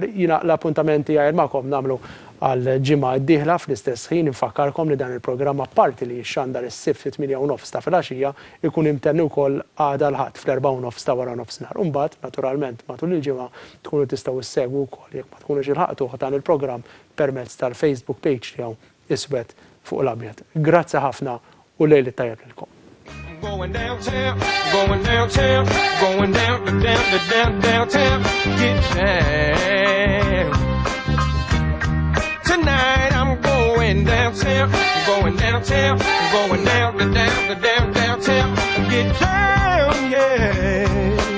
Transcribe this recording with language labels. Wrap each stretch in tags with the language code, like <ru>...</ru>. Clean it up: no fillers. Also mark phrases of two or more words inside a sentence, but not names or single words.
<mt>Jiena l-appuntamenti għajr magħkom nagħmlu għal ġimgħa d-dieħla fl-istess ħin infakkarkom li dan il-programm apparti li jixxandar is-sibt fit-8:30 ta' filgħaxija ikun imtenni wkoll għada l-ħadd fl-4:30 ta' wara nofsinhar. Imbagħad naturalment matul il-ġimgħa tkunu tistgħu issegwu wkoll jekk ma tkunux ilħaqtu dan il-programm permezz tal-Facebook page tiegħu Iswed fuq l-Abjad. Grazzi ħafna u lejli tajjeb lilkom.</mt> <en>Going downtown, going downtown, going downtown, get down. Tonight I'm going downtown, going downtown, going downtown, get down, yeah.</en>